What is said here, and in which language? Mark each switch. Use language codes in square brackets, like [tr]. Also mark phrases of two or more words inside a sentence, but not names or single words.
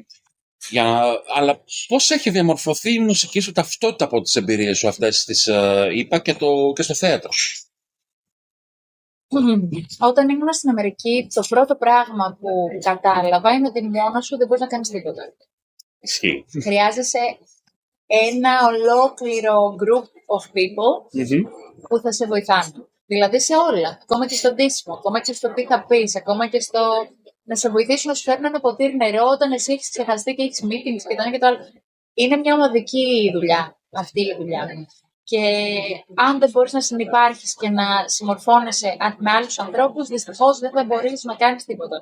[el] Αλλά πώς έχει διαμορφωθεί η μουσική σου ταυτότητα από τις εμπειρίες σου αυτές τις είπα και στο θέατρο? Όταν ήμουν στην Αμερική, το πρώτο πράγμα που κατάλαβα είναι ότι μόνος σου δεν μπορείς να κάνεις τίποτα. Ισχύει. Χρειάζεσαι ένα ολόκληρο [en] group of people [el] που θα σε βοηθάνε. Δηλαδή σε όλα. Ακόμα και στο ντύσιμο, ακόμα και στο τι θα πεις, ακόμα και στο να σε βοηθήσουν να σου φέρουν ένα ποτήρι νερό όταν εσύ έχεις ξεχαστεί και έχεις meetings και το ένα και το άλλο. Είναι μια ομαδική δουλειά αυτή η δουλειά. Και αν δεν μπορείς να συνυπάρχεις και να συμμορφώνεσαι με άλλους ανθρώπους, δυστυχώς δεν θα μπορείς να κάνεις τίποτα.